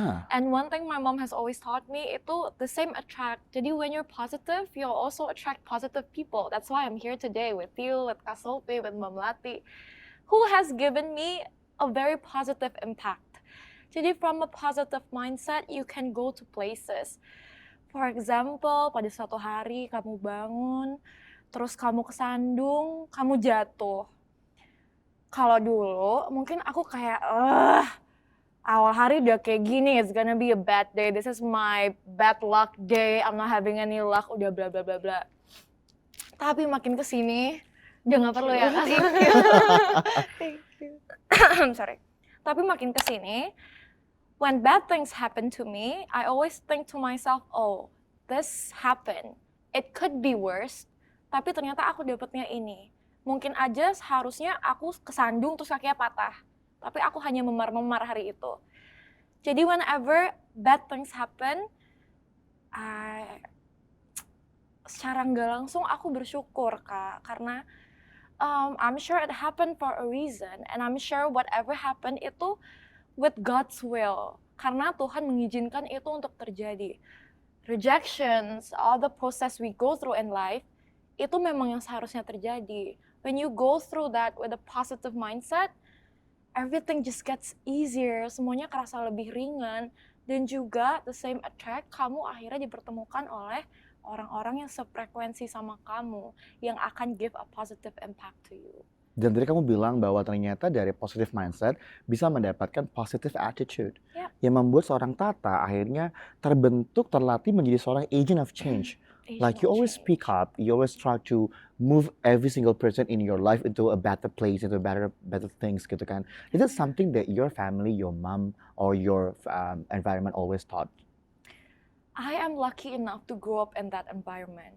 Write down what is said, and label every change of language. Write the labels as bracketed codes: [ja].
[en] And one thing my mom has always taught me itu the same attract. Jadi when you're positive, you'll also attract positive people. That's why I'm here today with you, with Kak Sophie, with Mom Lati, who has given me a very positive impact. Jadi from a positive mindset, you can go to places. [id] For example, pada suatu hari kamu bangun, terus kamu kesandung, kamu jatuh. [en] Kalau dulu, mungkin aku kayak, awal hari udah kayak gini, it's gonna be a bad day, this is my bad luck day, I'm not having any luck, udah bla bla bla bla. [id] Tapi makin kesini, udah nggak perlu ya, Kak. [en] Thank you. Sorry. Tapi makin kesini, when bad things happen to me, I always think to myself, oh, this happened. [id] It could be worse, tapi ternyata aku dapetnya ini. Mungkin aja seharusnya aku kesandung terus kakinya patah. Tapi aku hanya memar-memar hari itu. Jadi whenever bad things happen, secara nggak langsung aku bersyukur, Kak. [en] Karena I'm sure it happened for a reason. And I'm sure whatever happened itu with God's will. [id] Karena Tuhan mengizinkan itu untuk terjadi. [en] Rejections, all the process we go through in life, itu memang yang seharusnya terjadi. When you go through that with a positive mindset, everything just gets easier, semuanya kerasa lebih ringan, dan juga the same attract, kamu akhirnya dipertemukan oleh orang-orang yang sefrekuensi sama kamu, yang akan give a positive impact to you. [id] Dan tadi kamu bilang bahwa ternyata dari positive mindset bisa mendapatkan positive attitude. Yeah. Yang membuat seorang Tata akhirnya terbentuk, terlatih menjadi seorang agent of change. [en] Like you always change. speak up, you always try to move every single person in your life into a better place, into better things gitu kan. Is that something that your family, your mom, or your environment always taught? I am lucky enough to grow up in that environment.